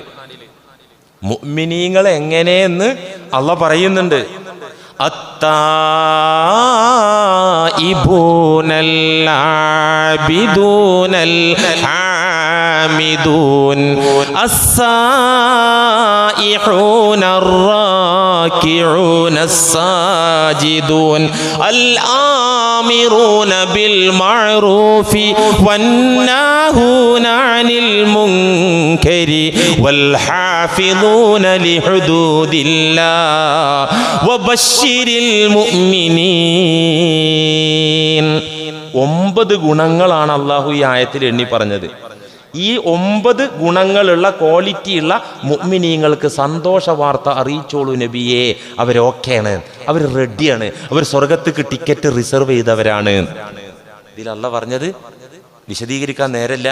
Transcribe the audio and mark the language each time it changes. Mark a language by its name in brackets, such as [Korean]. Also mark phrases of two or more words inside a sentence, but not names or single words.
[Malayalam] മുഅ്മിനീങ്ങൾ എങ്ങനെയെന്ന് അള്ളാഹ് പറയുന്നുണ്ട്. [Arabic] التائبون العابدون الحامدون السائحون الراكعون الساجدون الآمرون بالمعروف والناهون عن المنكر والحافظون لحدود الله وبشر المؤمنين. [Malayalam] 9 ഗുണങ്ങളാണ് അള്ളാഹു ഈ ആയത്തിൽ എണ്ണി പറഞ്ഞത്. ഈ 9 ഗുണങ്ങളുള്ള ക്വാളിറ്റിയുള്ള മുഅ്മിനീങ്ങൾക്ക് സന്തോഷ വാർത്ത അറിയിച്ചോളൂ നബിയെ. അവരൊക്കെയാണ്, അവർ റെഡിയാണ്, അവർ സ്വർഗത്തേക്ക് [English] ticket reserve [Malayalam] ചെയ്തവരാണ്. ഇതിൽ അള്ളാഹ് പറഞ്ഞത് വിശദീകരിക്കാൻ നേരല്ല.